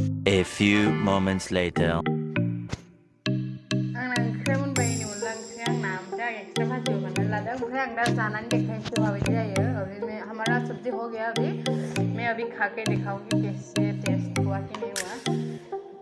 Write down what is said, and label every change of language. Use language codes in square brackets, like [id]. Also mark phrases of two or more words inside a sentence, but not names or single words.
[en] A few moments later. [brx] आंना ओंख्रिया मोनबाय नै अनला ओंख्रिया आंना ओमफ्राय आं एक्सट्रा भाजी एवनानै लादों ओमफ्राय आं दा जानानै देखायनोसै माबायदि जायो [hi] अभी हमारा सब्जी हो गया अभी मैं अभी खा के दिखाऊंगी कैसे टेस्ट हुआ कि नहीं हुआ